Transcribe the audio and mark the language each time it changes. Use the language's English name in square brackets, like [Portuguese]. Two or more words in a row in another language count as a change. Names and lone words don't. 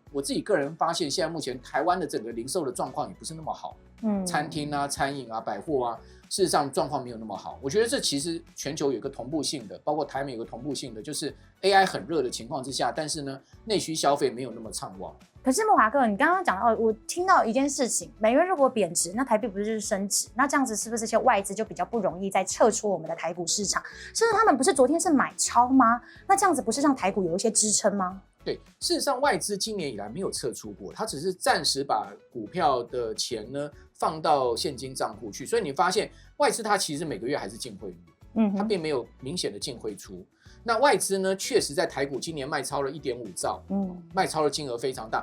[Chinese] 我自己個人發現，現在目前台灣的整個零售的狀況也不是那麼好，餐廳啊、餐飲啊、百貨啊，事實上狀況沒有那麼好。我覺得這其實全球有一個同步性的，包括台美有個同步性的，就是 AI 很熱的情況之下，但是呢，內需消費沒有那麼暢旺。可是慕驊哥，你剛剛講到，我聽到一件事情，美元如果貶值，那台幣不是就是升值？那這樣子是不是這些外資就比較不容易再撤出我們的台股市場？甚至他們不是昨天是買超嗎？那這樣子不是讓台股有一些支撐嗎？對，事實上外資今年以來沒有撤出過，它只是暫時把股票的錢呢放到現金賬戶去，所以你發現外資它其實每個月還是淨匯率，它並沒有明顯的淨匯出。那外資呢，確實在台股今年賣超了1.5兆，賣超的金額非常大。